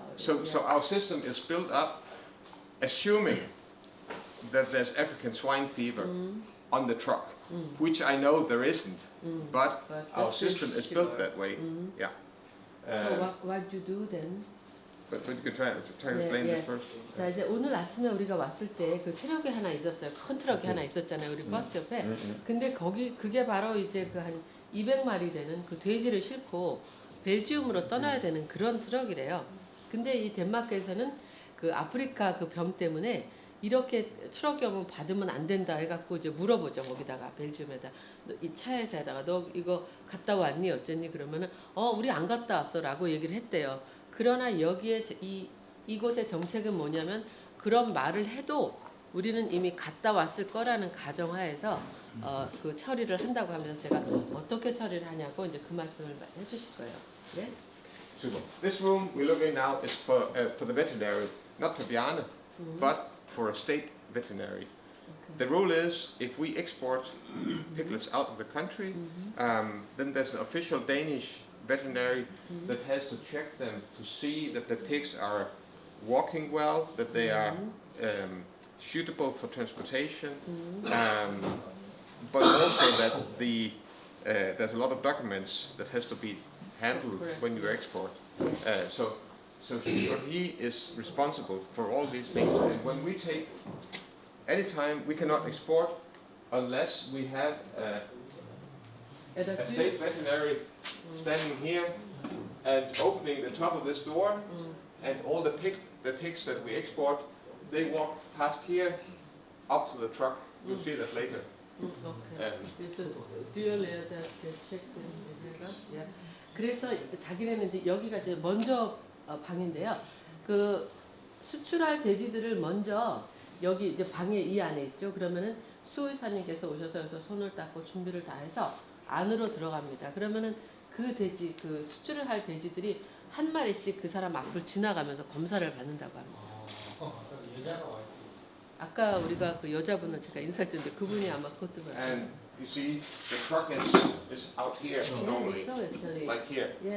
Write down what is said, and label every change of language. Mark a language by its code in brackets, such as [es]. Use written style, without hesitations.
[en] So our system is built up assuming that there's African swine fever on the truck, which I know there isn't, but our system is built that way. Yeah. So what you do then? But you can try to explain this first. [ko] 자 이제 오늘 아침에 우리가 왔을 때 그 트럭이 하나 있었어요. 큰 트럭이 하나 있었잖아요. 우리 버스 옆에. 근데 그게 바로 이제 그 한 200마리 되는 그 돼지를 싣고 벨지움으로 떠나야 되는 그런 트럭이래요. 근데 이 덴마크에서는 그 아프리카 그 병 때문에 이렇게 트럭이 오면 받으면 안 된다 해갖고 이제 물어보죠. 거기다가 벨지움에다 이 차에서다가 너 이거 갔다 왔니 어쨌니 그러면은 우리 안 갔다 왔어라고 얘기를 했대요. 그러나 여기에 이곳의 정책은 뭐냐면 그런 말을 해도 우리는 이미 갔다 왔을 거라는 가정하에서 그 처리를 한다고 하면서 제가 어떻게 처리를 하냐고 이제 그 말씀을 해주실 거예요. 네? [en] Super. This room we look in now is for the veterinary, not for Bjarne, but for a state veterinary. Okay. The rule is if we export piglets out of the country, then there's an official Danish veterinary that has to check them to see that the pigs are walking well, that they are suitable for transportation, but also that there's a lot of documents that has to be handled when you export. So she or he is responsible for all these things. And when we take, anytime we cannot export unless we have a state veterinary standing here and opening the top of this door, and all the pigs that we export, they walk past here up to the truck. You'll see that later. Okay. Do you layer that check the [ko] 그래서 자기네는 이제 여기가 이제 먼저 방인데요. 그 수출할 돼지들을 먼저 여기 이제 방에 이 안에 있죠. 그러면은 수의사님께서 오셔서 여기서 손을 닦고 준비를 다 해서 안으로 들어갑니다. 그러면은 그 돼지, 그 수출을 할 돼지들이 한 마리씩 그 사람 앞을 지나가면서 검사를 받는다고 합니다. 아까 우리가 그 여자분을 제가 인사드렸는데 그분이 아마 그것도 [en] And you see, the truck is out here normally, like here.